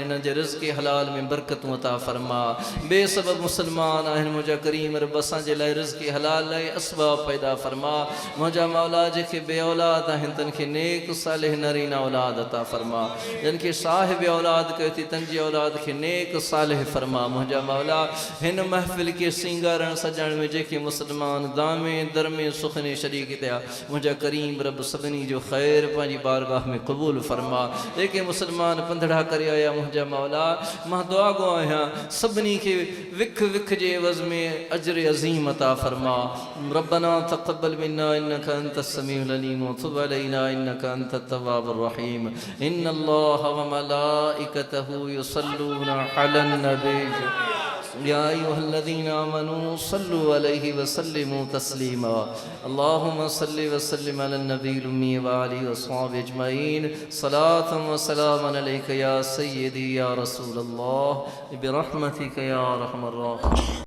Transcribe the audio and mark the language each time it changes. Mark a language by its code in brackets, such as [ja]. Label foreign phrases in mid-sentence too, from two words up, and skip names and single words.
[sd] हिननि जे रिज़्क़ हलाल में बरकतूं अता फरमा बेसबब मुसलमान आहिनि मुंहिंजा करीम रब असांजे लाइ रिज़्क़ हलाल लाइ असबाब पैदा फरमा मुंहिंजा मौला जेके बे औलाद आहिनि तन खे नेक सालिह नरीना औलाद अता फरमा जिन खे साहिब औलाद कयो थी तन जी औलाद खे नेक सालिह फरमा मुंहिंजा मौला हिन महफ़िल खे सिंगारण सजाइण में जेके मुसलमान दामे दरमे सुखने शरीक थिया मुंहिंजा करीम रब सभिनी जो ख़ैर पंहिंजी बारगाह में क़बूल फरमा जेके मुसलमान पंधड़ा करे आया मुंहिंजा मौला मां दुआ गो आहियां सभिनी खे विख विख जे एवज़ में अजर अज़ीम अता फरमा [ar] ربنا تقبل منا إنك أنت السميع العليم وتب علينا إنك أنت التواب الرحيم إن الله وملائكته يصلون على النبي يا أيها الذين آمنوا صلوا عليه وسلموا تسليما اللهم صل وسلم على النبي الأمي وآله وأصحابه أجمعين صلاة وسلاما عليك يا سيدي يا رسول الله برحمتك يا أرحم الراحمين.